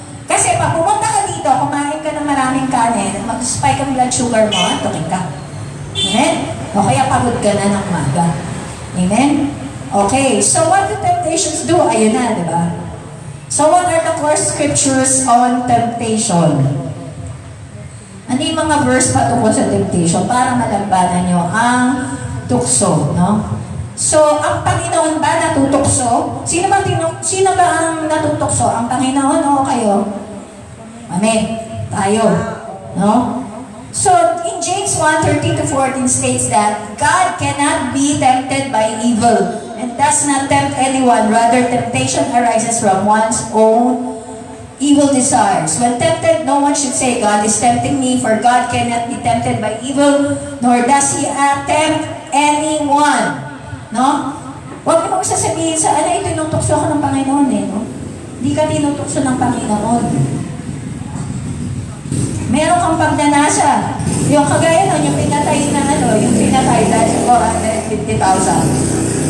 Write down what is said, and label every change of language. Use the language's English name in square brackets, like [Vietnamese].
[Filipino] Kasi pag pumunta ka dito, kumain ka ng maraming kanin, mag-spike ang blood sugar mo, antokin ka. Amen? O kaya pagod ka na ng maga. [English] Amen? Okay, so what do temptations do? [Filipino] Ayun na, di ba? [English] So what are the core scriptures on temptation? [Filipino] Ano yung mga verse patungkol sa temptation para malabanan nyo ang tukso, no? So, ang Panginoon ba natutukso? Sino ba ang natutukso? Ang Panginoon o kayo? Amen. Tayo. No? [English] So, in James 1:13-14 states that God cannot be tempted by evil and does not tempt anyone. Rather, temptation arises from one's own evil desires. When tempted, no one should say, God is tempting me, for God cannot be tempted by evil, nor does He tempt anyone. No? [Filipino] Huwag mo sasabihin sa, tinutukso ako ng Panginoon no? Hindi ka tinutukso ng Panginoon. Meron kang pagnanasa. Yung kagaya nun, yung pinatay na yung pinatay dahil sa 450,000.